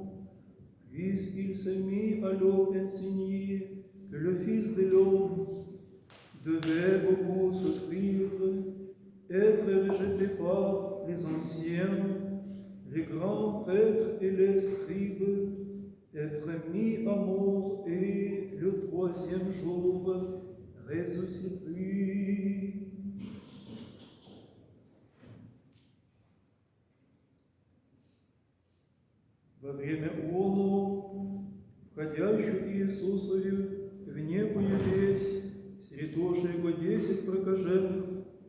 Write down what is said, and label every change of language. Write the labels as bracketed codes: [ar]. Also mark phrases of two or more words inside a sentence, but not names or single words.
[fr] Puis il se mit à leur enseigner que le Fils de l'homme devait beaucoup souffrir, être rejeté par les anciens, les grands prêtres et les scribes, être mis à mort et le troisième jour ressuscité. [cu] Во время оно, входящую Иисусову в некую весть, сретоши его 10 прокаженных,